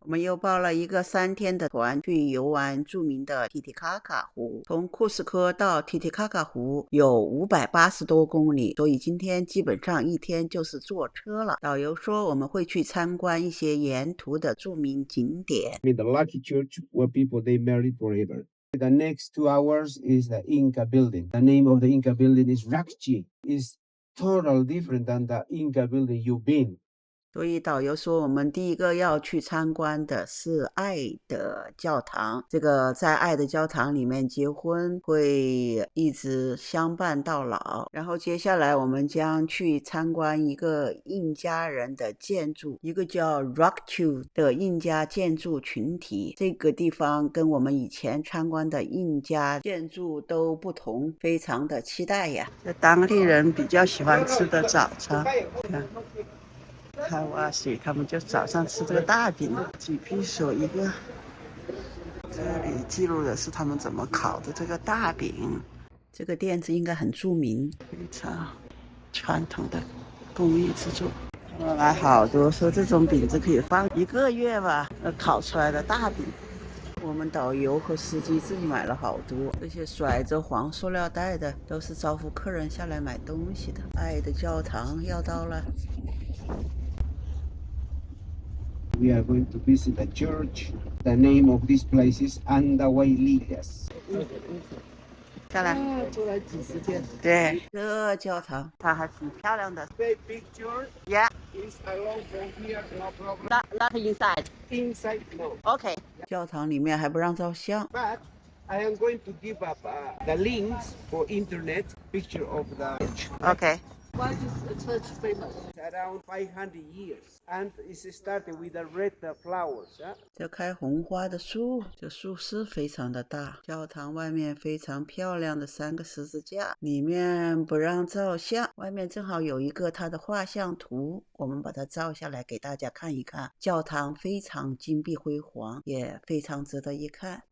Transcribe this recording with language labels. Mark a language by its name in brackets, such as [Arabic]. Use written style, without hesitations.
[Chinese] 我们又报了一个3天的团去游玩著名的提提卡卡湖。从库斯科到提提卡卡湖有580多公里，所以今天基本上一天就是坐车了。导游说我们会去参观一些沿途的著名景点。 [English] The Lucky Church where people they married forever. The next 2 hours is the Inca building. The name of the Inca building is Rakchi. It's totally different than the Inca building you've been. [Chinese] 所以导游说我们第一个要去参观的是爱的教堂，这个在爱的教堂里面结婚会一直相伴到老。然后接下来我们将去参观一个印加人的建筑，一个叫 Rakchu 的印加建筑群体。这个地方跟我们以前参观的印加建筑都不同，非常的期待呀。这当地人比较喜欢吃的早餐，看开瓦西，他们就早上吃这个大饼，几披索一个。这里记录的是他们怎么烤的这个大饼。这个店子应该很著名，非常传统的工艺制作。我买好多，说这种饼子可以放1个月吧，烤出来的大饼。我们导游和司机自己买了好多，这些甩着黄塑料袋的都是招呼客人下来买东西的。爱的教堂要到了。 [English] We are going to visit the church. The name of this place is Andahuaylitas. [Chinese] 下来住了几十天。对，这教堂它还挺漂亮的。 [English] The picture Yeah, is along from here, no problem. not inside. Inside, no. [Chinese] OK. 教堂里面还不让照相。 [English] But I am going to give up the links for internet picture of the church. OK. Why is the church famous? It's around 500 years, and it's started with the red flowers. [Chinese] 这开红花的树，这树是非常的大。教堂外面非常漂亮的3个十字架，里面不让照相。外面正好有一个它的画像图，我们把它照下来给大家看一看。教堂非常金碧辉煌，也非常值得一看。